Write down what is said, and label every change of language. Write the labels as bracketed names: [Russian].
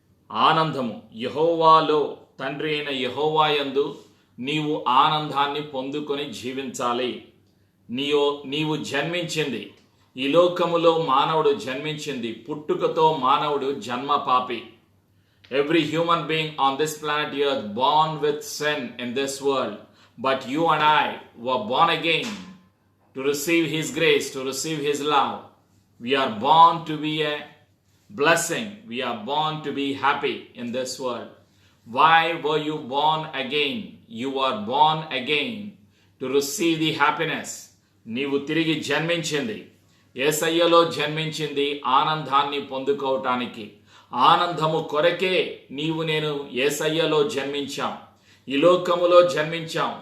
[Telugu] ఆనందము యెహోవాలో, తండ్రి అయిన యెహోవా యందు నీవు ఆనందాన్ని పొందుకొని జీవించాలి. నీవు జన్మించింది, ఈ లోకములో మానవుడు జన్మించింది, పుట్టుకతో మానవుడు జన్మ పాపి. [English] Every human being on this planet earth born with sin in this world, but you and I were born again to receive His grace, to receive His love. We are born to be a blessing. We are born to be happy in this world. Why were you born again? You are born again to receive the happiness. [Telugu] నీవు తిరిగి జన్మించింది, యేసయ్యలో జన్మించింది ఆనందాన్ని పొందుకోవటానికి. ఆనందము కొరకే నీవు నేను యేసయ్యలో జన్మించాం, ఈ లోకములో జన్మించాం.